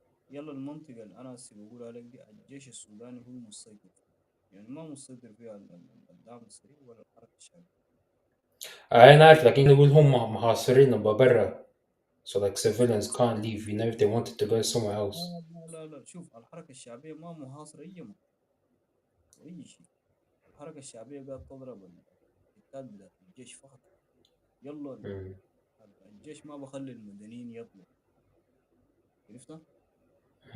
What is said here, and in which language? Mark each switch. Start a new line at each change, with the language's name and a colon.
Arabic: يلا المنطقة اللي أنا هسي بقول عليك دي الجيش السوداني هو المسيطر فيها. يعني ما مسيطر فيها الدعم السريع ولا الحركة الشعبية. أنا عارف لكن يقول هم محاصرين برا.
English: So like civilians can't leave, if they wanted to go somewhere else.
Arabic: لا لا لا لا، شوف الحركة الشعبية ما محاصرة أي مكان وأي شيء. الحركة الشعبية قاعد تضرب الحتات بتاعت الجيش فقط. يلا Mm, الجيش ما بخلي المدنيين يطلعوا. عرفت؟ mm,